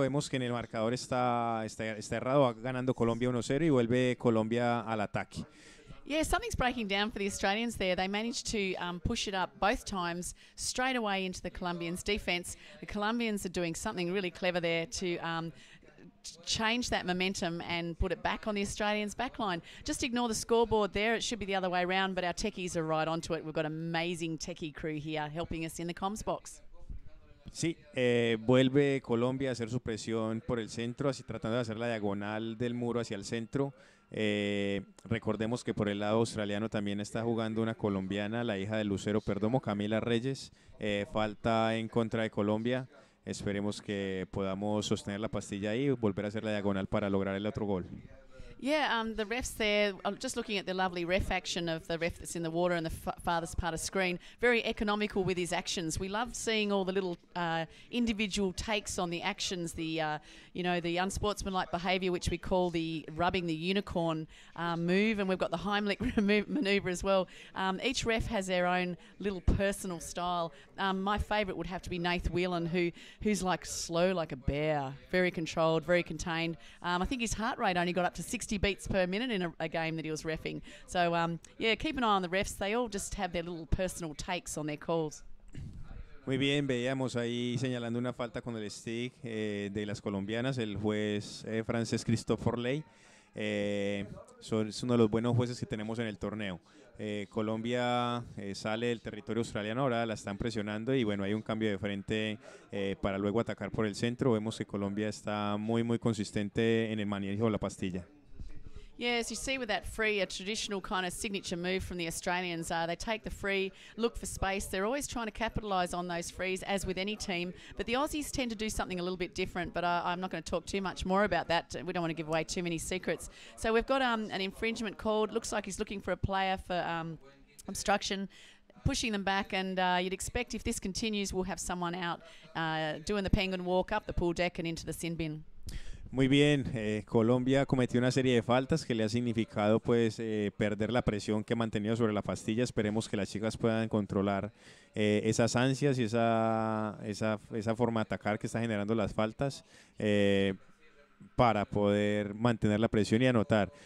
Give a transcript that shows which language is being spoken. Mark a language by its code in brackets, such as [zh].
[es] Vemos que en el marcador está errado, va ganando Colombia 1-0 y vuelve Colombia al ataque. [en] Yeah, something's breaking down for the Australians there. They managed to push it up both times straight away into the Colombians' defence. The Colombians are doing something really clever there to change that momentum and put it back on the Australians' backline. Just ignore the scoreboard there. It should be the other way around, but our techies are right onto it. We've got an amazing techie crew here helping us in the comms box. [es] Sí, vuelve Colombia a hacer su presión por el centro, así tratando de hacer la diagonal del muro hacia el centro. Recordemos que por el lado australiano también está jugando una colombiana, la hija de Lucero Perdomo, Camila Reyes. Falta en contra de Colombia. Esperemos que podamos sostener la pastilla ahí y volver a hacer la diagonal para lograr el otro gol. [en] Yeah, the refs there, I'm just looking at the lovely ref action of the ref that's in the water in the farthest part of screen. Very economical with his actions. We love seeing all the little individual takes on the actions, the the unsportsmanlike behaviour, which we call the rubbing the unicorn move, and we've got the Heimlich manoeuvre as well. Each ref has their own little personal style. My favourite would have to be Nath Whelan, who's like slow like a bear, very controlled, very contained. I think his heart rate only got up to 60 beats per minute in a game that he was reffing. So, keep an eye on the refs. They all just have their little personal takes on their calls. [es] Muy bien, veíamos ahí señalando una falta con el stick de las colombianas, el juez francés Christophe Ley. Es uno de los buenos jueces que tenemos en el torneo. Colombia sale del territorio australiano, ahora la están presionando y bueno, hay un cambio de frente para luego atacar por el centro. Vemos que Colombia está muy consistente en el manejo de la pastilla. [en] Yeah, as you see with that free, a traditional kind of signature move from the Australians. They take the free, look for space. They're always trying to capitalise on those frees, as with any team. But the Aussies tend to do something a little bit different, but I'm not going to talk too much more about that. We don't want to give away too many secrets. So we've got an infringement called. Looks like he's looking for a player for obstruction, pushing them back, and you'd expect if this continues, we'll have someone out doing the penguin walk up the pool deck and into the sin bin. [es] Muy bien, Colombia cometió una serie de faltas que le ha significado pues perder la presión que ha mantenido sobre la pastilla. Esperemos que las chicas puedan controlar esas ansias y esa forma de atacar que está generando las faltas para poder mantener la presión y anotar.